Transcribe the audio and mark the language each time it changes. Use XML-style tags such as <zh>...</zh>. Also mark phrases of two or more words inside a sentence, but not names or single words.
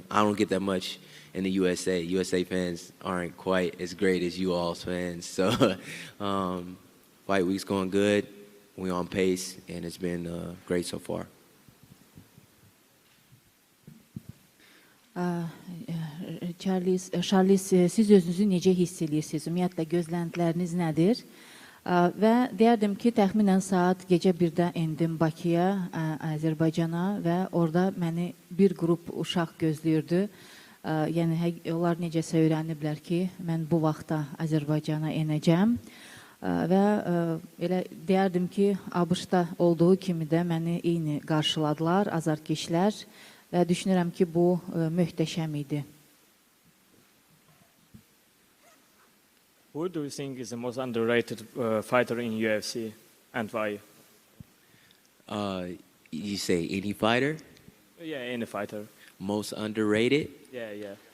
<en>I don't get that much in the USA. USA fans aren't quite as great as you all's fans. So fight week's going good. We're on pace, and it's been great so far. Charles,</en> <az>siz özünüzü necə hiss edirsiniz? Ümumiyyətlə, gözləntiləriniz nədir? Və deyərdim ki, təxminən saat gecə 1-də endim Bakıya, Azərbaycana və orada məni bir qrup uşaq gözləyirdi. Yəni, onlar necəsə öyrəniblər ki, mən bu vaxtda Azərbaycana enəcəm. Və elə deyərdim ki, ABŞ-da olduğu kimi də məni eyni qarşıladılar, azarkeşlər. Və düşünürəm ki, bu möhtəşəm idi.</az> <en>Who do you think is the most underrated fighter in UFC and why? You say any fighter? Yeah, any fighter. Most underrated? Yeah.</en>